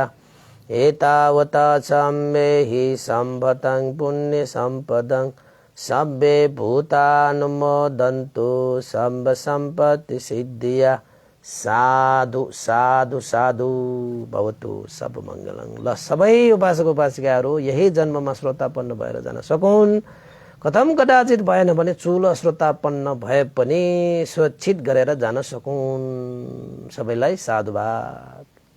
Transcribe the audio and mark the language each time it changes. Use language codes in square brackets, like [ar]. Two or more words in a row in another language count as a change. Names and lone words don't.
[pi] एतावता सम्मेहि सम्पतं पुण्य सम्पदं सब्बे भूतानुमोदन्तु सब्ब सम्पत्ति सिद्धिया। साधु साधु साधु भवतु सब मङ्गलं। [ne] ल सबै उपासक उपासिकाहरू यही जन्ममा श्रोतापन्न भएर जान सकुन्। कथम कदाचित भएन भने चुलो श्रोतापन्न भए पनि सुरक्षित गरेर जान सकुन्। सबैलाई साधुवाद।